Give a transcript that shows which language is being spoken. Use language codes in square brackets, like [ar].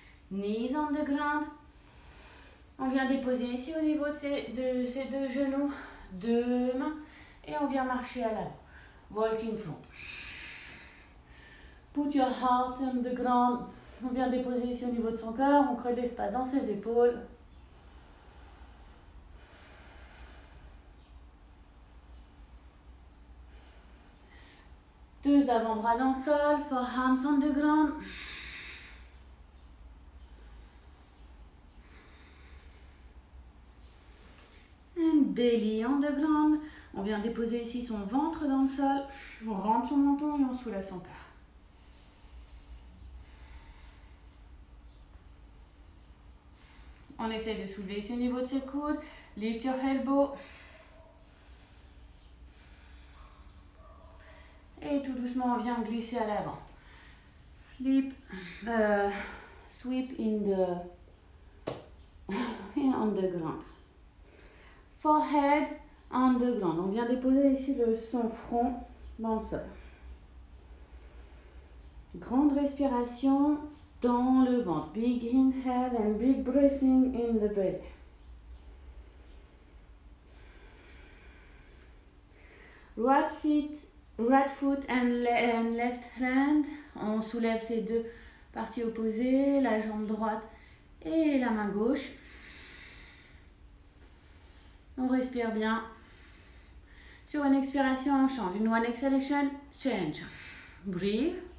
[en] Knees on the ground. [fr] On vient déposer ici au niveau de ces deux genoux, deux mains, et on vient marcher à l'avant. [en] Walk in front. Put your heart on the ground. [fr] On vient déposer ici au niveau de son cœur, on crée de l'espace dans ses épaules. Deux avant-bras dans le sol, [en] forearms on the ground. And belly on the ground. [fr] On vient déposer ici son ventre dans le sol. On rentre son menton et on soulève son cœur. On essaie de soulever ici au niveau de ses coudes. [en] Lift your elbow. [fr] Et tout doucement, on vient glisser à l'avant. [en] Sweep in the on the ground. Forehead on the ground. [fr] On vient déposer ici son front dans le sol. Grande respiration dans le ventre. [en] Big inhale and big breathing in the belly. Right foot and left hand. [fr] On soulève ses deux parties opposées, la jambe droite et la main gauche. On respire bien. Sur une expiration, on change. [en] Une one exhalation, change. Breathe.